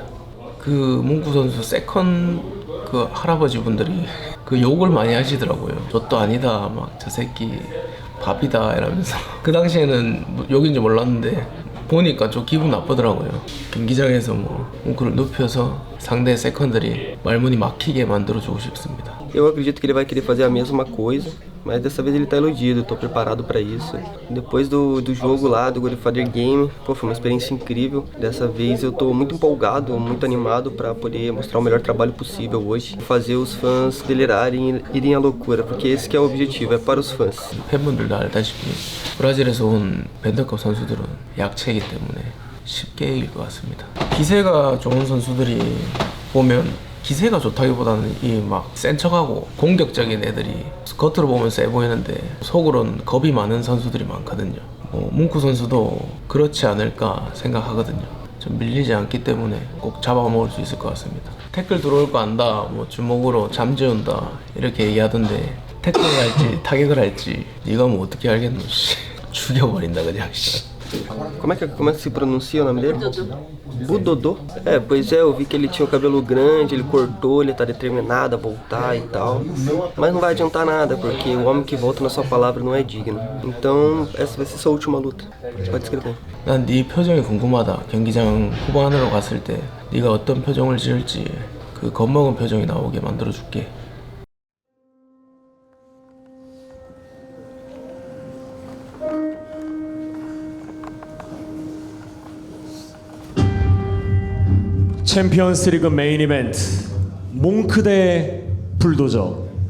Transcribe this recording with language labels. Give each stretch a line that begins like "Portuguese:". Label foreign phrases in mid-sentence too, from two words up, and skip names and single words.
Korean: 그 몽크 선수 세컨 그 할아버지 분들이 그 욕을 많이 하시더라고요. 저도 아니다, 막 저 새끼 밥이다 이러면서. 그 당시에는 욕인지 몰랐는데 보니까 좀 기분 나쁘더라고요. 경기장에서 뭐 뭉크를 눕혀서 상대 세컨들이 말문이 막히게 만들어주고 싶습니다.
Portuguese: Eu acredito que ele vai querer fazer a mesma coisa, mas dessa vez ele tá iludido, eu tô preparado para isso. Depois do jogo lá, do Godfather Game, pô, foi uma experiência incrível. Dessa vez eu tô muito empolgado, muito animado para poder mostrar o melhor trabalho possível hoje. Fazer os fãs delirarem e irem à loucura, porque esse que é o objetivo, é para os fãs.
Korean: 팬분들도 알다시피 브라질에서 온 밴더급 선수들은 약체이기 때문에 쉽게 이길 것 같습니다. 기세가 좋은 선수들이 보면 기세가 좋다기보다는 이 막 센 척하고 공격적인 애들이 겉으로 보면 세 보이는데 속으로는 겁이 많은 선수들이 많거든요. 뭐 뭉크 선수도 그렇지 않을까 생각하거든요. 좀 밀리지 않기 때문에 꼭 잡아먹을 수 있을 것 같습니다. 태클 들어올 거 안다, 뭐 주먹으로 잠재운다 이렇게 얘기하던데 태클을 할지 타격을 할지 네가 뭐 어떻게 알겠노. 죽여버린다 그냥.
Portuguese: Como é que se pronuncia o nome dele? Budodô? É, pois é, eu vi que ele tinha o cabelo grande, ele cortou, ele tá determinado a voltar e tal. Mas não vai adiantar nada, porque o homem que volta na sua palavra não é digno. Então, essa vai ser sua última luta. Pode escrever.
Korean: 난 네 표정이 궁금하다. 경기장 후반으로 갔을 때 네가 어떤 표정을 지을지 그 겁먹은 표정이 나오게 만들어줄게. 챔피언스 리그 메인 이벤트 몽크 대 불도저.